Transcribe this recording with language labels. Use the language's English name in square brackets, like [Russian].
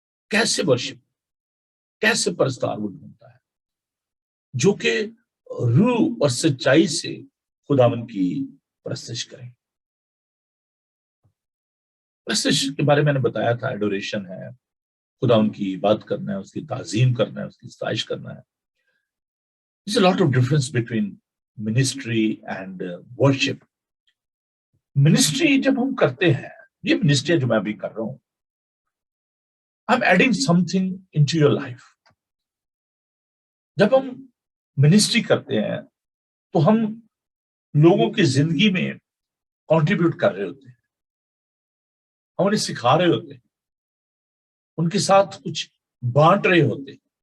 [Hindi] कैसे वर्शिप, कैसे परस्तार वो ढूंढता है जो कि रूह और सच्चाई से खुदावन की परस्तिश करें। परस्तिश के बारे में मैंने बताया था, एडोरेशन है, खुदा उनकी बात करना है, उसकी ताजीम करना है, उसकी सताइश करना है। [English] There's a lot of difference between ministry and worship. [Hindi] Ministry जब हम करते हैं, ये मिनिस्ट्री जो मैं अभी कर रहा हूं, [English] I'm adding something into your life. [Hindi] जब हम मिनिस्ट्री करते हैं तो हम लोगों की जिंदगी में कंट्रीब्यूट कर रहे होते हैं, हम उन्हें सिखा रहे होते हैं, उनके साथ कुछ बांट रहे होते हैं।